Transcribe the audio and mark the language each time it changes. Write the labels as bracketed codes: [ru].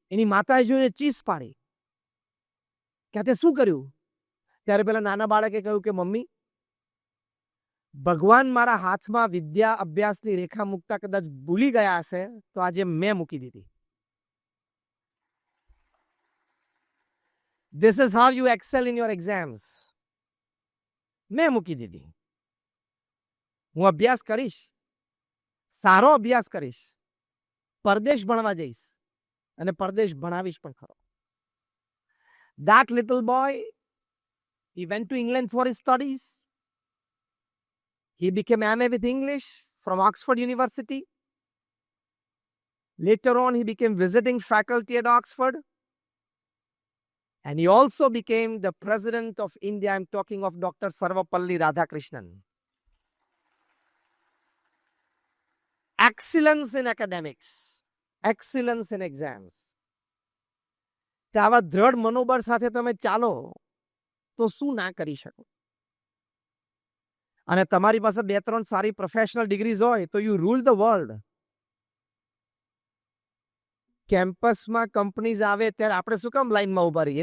[gu] એની માતાએ જોઈને ચીસ પાડી કે તે શું કર્યું? ત્યારે પેલા નાના બાળકે કહ્યું કે મમ્મી, ભગવાન મારા હાથમાં વિદ્યા અભ્યાસની રેખા મૂકતા કદાચ ભૂલી ગયા હશે, તો આજે મેં મૂકી દીધી. [en] This is how you excel in your exams. [gu] મેં મૂકી દીધી. હું અભ્યાસ કરીશ, સારો અભ્યાસ કરીશ, પરદેશ ભણવા જઈશ અને પરદેશ ભણાવીશ પણ ખરો. [en] That little boy, he went to England for his studies. He became MA with English from Oxford University. Later on, he became visiting faculty at Oxford. And he also became the president of India. I'm talking of Dr. Sarvapalli Radhakrishnan. Excellence in academics. Excellence in exams. [gu] આવા દ્રઢ મનોબળ સાથે તમે ચાલો તો શું ના કરી શકો. અને તમારી પાસે 2-3 સારી પ્રોફેશનલ ડિગ્રીઝ હોય તો [en] You rule the world. [gu] કેમ્પસમાં કંપનીઝ આવે ત્યારે આપણે શું કામ લાઈનમાં ઉભા રહીએ?